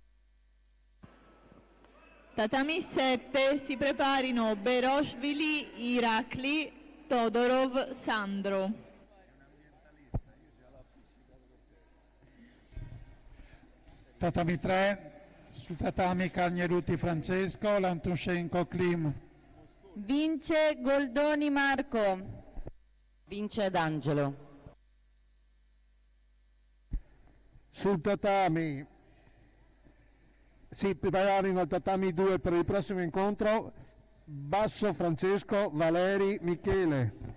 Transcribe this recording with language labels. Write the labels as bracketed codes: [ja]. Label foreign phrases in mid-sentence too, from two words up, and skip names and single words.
[it] Tatami 7 si preparino Beroshvili Irakli, Todorov Sandro. Tatami 3, su tatami Cagneruti Francesco, Lantuscenko Klim. Vince Goldoni Marco. Vince D'Angelo. Sul tatami si preparino al tatami 2 per il prossimo incontro Basso Francesco, Valeri Michele.